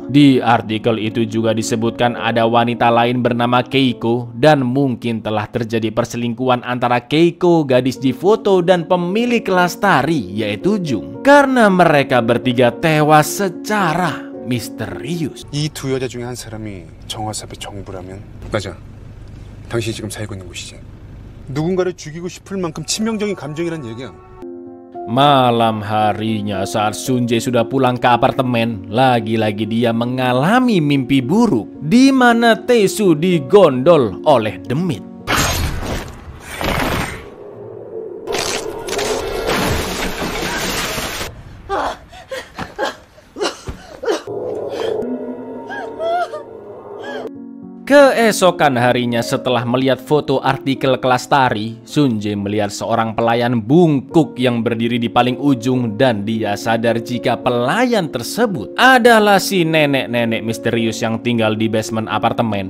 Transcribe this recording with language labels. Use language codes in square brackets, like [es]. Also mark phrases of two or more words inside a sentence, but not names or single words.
[id] Di artikel itu juga disebutkan ada wanita lain bernama Keiko, dan mungkin telah terjadi perselingkuhan antara Keiko, gadis di foto, dan pemilik kelas tari yaitu Jung, karena mereka bertiga tewas secara misterius. [ko] 이 두 여자 중에 한 사람이 정화섭의 정부라면? 맞아. 당신이 지금 살고 있는 곳이지. 누군가를 죽이고 싶을 만큼 치명적인 감정이란 얘기야. [id] Malam harinya saat Sun Jae sudah pulang ke apartemen, lagi-lagi dia mengalami mimpi buruk di mana Tae-soo digondol oleh demit. Keesokan harinya setelah melihat foto artikel kelas tari, Sun Jae melihat seorang pelayan bungkuk yang berdiri di paling ujung dan dia sadar jika pelayan tersebut adalah si nenek-nenek misterius yang tinggal di basement apartemen.